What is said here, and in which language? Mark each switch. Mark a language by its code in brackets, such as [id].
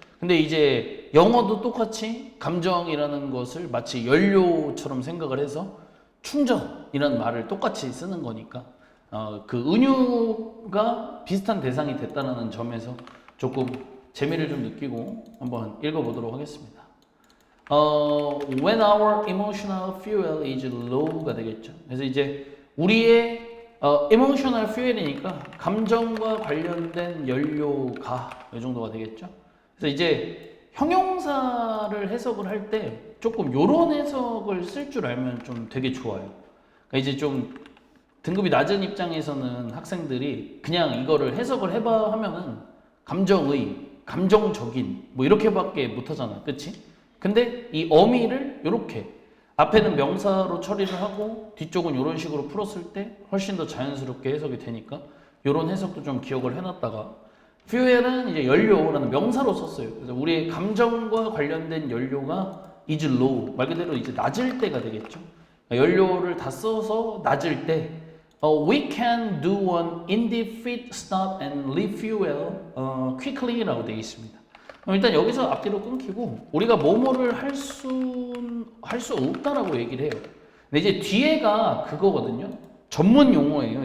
[ko] 근데 이제 영어도 똑같이 감정이라는 것을 마치 연료처럼 생각을 해서 충전이라는 말을 똑같이 쓰는 거니까 그 은유가 비슷한 대상이 됐다는 점에서 조금 재미를 좀 느끼고 한번 읽어보도록 하겠습니다. [en] When our emotional fuel is low가 [ko] 되겠죠. 그래서 이제 우리의 emotional fuel이니까 감정과 관련된 연료가 이 정도가 되겠죠. 그래서 이제 형용사를 해석을 할 때 조금 요런 해석을 쓸 줄 알면 좀 되게 좋아요. 그러니까 이제 좀 등급이 낮은 입장에서는 학생들이 그냥 이거를 해석을 해봐 하면은 감정의, 감정적인 뭐 이렇게밖에 못하잖아. 그치? 근데 이 어미를 이렇게 앞에는 명사로 처리를 하고 뒤쪽은 이런 식으로 풀었을 때 훨씬 더 자연스럽게 해석이 되니까 이런 해석도 좀 기억을 해놨다가, fuel은 이제 연료라는 명사로 썼어요. 그래서 우리의 감정과 관련된 연료가 [en] is low, [ko] 말 그대로 이제 낮을 때가 되겠죠. 연료를 다 써서 낮을 때 [en] we can do an indefinite stop and refuel quickly [ko] 라고 되어 있습니다. 일단 여기서 앞뒤로 끊기고 우리가 뭐뭐를 할 수 없다라고 얘기를 해요. 근데 이제 뒤에가 그거거든요. 전문 용어예요.